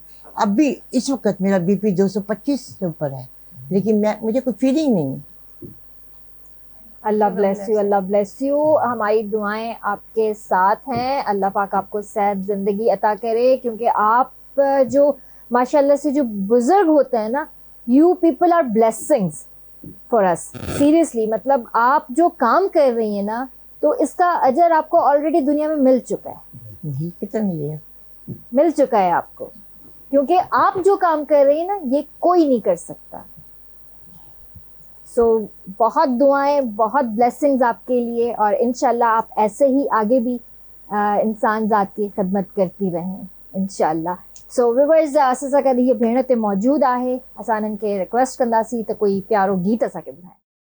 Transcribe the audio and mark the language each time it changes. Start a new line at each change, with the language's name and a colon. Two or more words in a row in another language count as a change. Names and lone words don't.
Urdu: اب بھی اس وقت میرا BP 225 سے اوپر ہے، لیکن مجھے کوئی فیلنگ نہیں ہے. अल्लाह
English: bless you,
Urdu: अल्लाह
English: bless you.
Urdu: ہماری دعائیں آپ کے ساتھ ہیں. اللہ پاک آپ کو صحت زندگی عطا کرے، کیونکہ آپ جو ماشاءاللہ سے جو بزرگ ہوتے ہیں نا,
English: you people are blessings for us seriously.
Urdu: مطلب آپ جو کام کر رہی ہیں نا، تو اس کا اجر آپ کو آلریڈی دنیا میں مل چکا ہے. نہیں، کتنا نہیں ہے, مل چکا ہے آپ کو، کیونکہ آپ جو کام کر رہی ہیں نا، یہ کوئی نہیں کر سکتا. سو بہت دعائیں، بہت بلیسنگز آپ کے لیے، اور ان شاء اللہ آپ ایسے ہی آگے بھی انسان ذات کی خدمت کرتی رہیں ان شاء اللہ.
English: so viewers,
Sindhi: असां कॾहिं हीअ भेण ते मौजूद आहे, असां हिननि खे रिक्वेस्ट कंदासीं त कोई प्यारो गीत असांखे ॿुधाए।